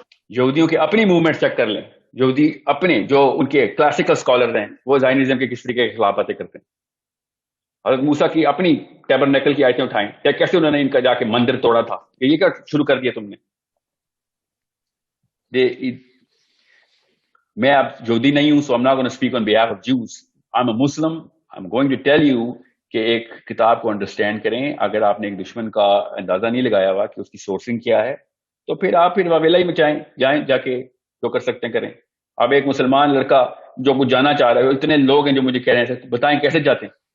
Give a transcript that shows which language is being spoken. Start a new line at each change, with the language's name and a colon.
Urdu: یہودیوں کی اپنی موومنٹ چیک کر لیں, یہودی اپنے جو ان کے کلاسیکل اسکالر ہیں وہ زائنزم کے کس طریقے کے خلاف باتیں کرتے ہیں. حضرت موسیٰ کی اپنی ٹیبرنیکل کی آیتیں اٹھائیں, کیسے انہوں نے ان کا جا کے مندر توڑا تھا, کہ یہ کیا شروع کر دیا تم نے. میں اب یہودی نہیں ہوں,
English: so I'm not going to speak on behalf of Jews. I'm a Muslim. I'm going to tell you
Urdu: کہ ایک کتاب کو انڈرسٹینڈ کریں. اگر آپ نے ایک دشمن کا اندازہ نہیں لگایا ہوا کہ اس کی سورسنگ کیا ہے, تو پھر آپ واویلا ہی مچائیں, جائیں جا کے جو کر سکتے ہیں کریں. اب ایک مسلمان لڑکا جو کچھ جانا چاہ رہا ہے, اتنے لوگ ہیں جو مجھے کہہ رہے ہیں بتائیں کیسے جاتے ہیں.